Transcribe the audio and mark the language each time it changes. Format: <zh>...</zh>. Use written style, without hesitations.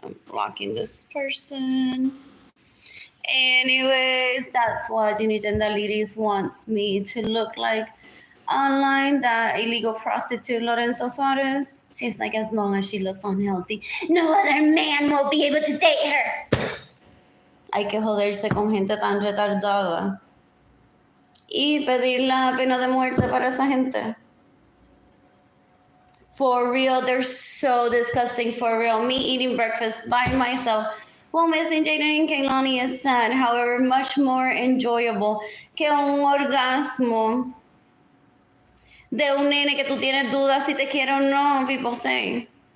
<en>I'm blocking this person. Anyways, that's what Ginigenda Ladies wants me to look like online, that illegal prostitute Lorenzo Suarez. She's like, as long as she looks unhealthy, no other man will be able to date her.</en> <es>Hay que joderse con gente tan retardada y pedir la pena de muerte para esa gente.</es> <en>For real, they're so disgusting. For real, me eating breakfast by myself while missing Jaden and Kaylani is sad, however, much more enjoyable</en> <es>que un orgasmo de un nene que tú tienes dudas si te quiere o no,</es> <en>people say.</en>